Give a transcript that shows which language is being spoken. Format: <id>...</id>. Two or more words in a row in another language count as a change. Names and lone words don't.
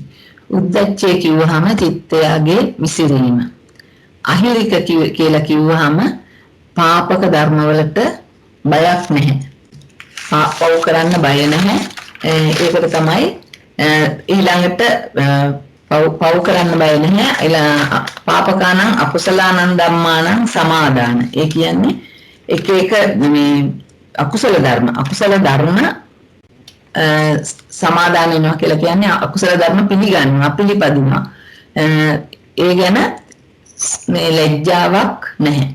<si>උද්දච්චය කිව්වහම චිත්තයාගේ විසිරීම. අහිරික කියලා කිව්වහම පාපක ධර්මවලට බයක් නැහැ. පව් කරන්න බය නැහැ. ඒකට තමයි ඊළඟට පව් කරන්න බය නැහැ.</si> <pi>පාපකානං අකුසලානං ධම්මානං සමාදාන.</pi> <si>ඒ කියන්නේ එක මේ අකුසල ධර්ම සමාදාන වෙනවා කියලා කියන්නේ අකුසල ධර්ම පිළිගන්නවා පිළිපදිනවා. ඒ ගැන මේ ලැජ්ජාවක් නැහැ.</si>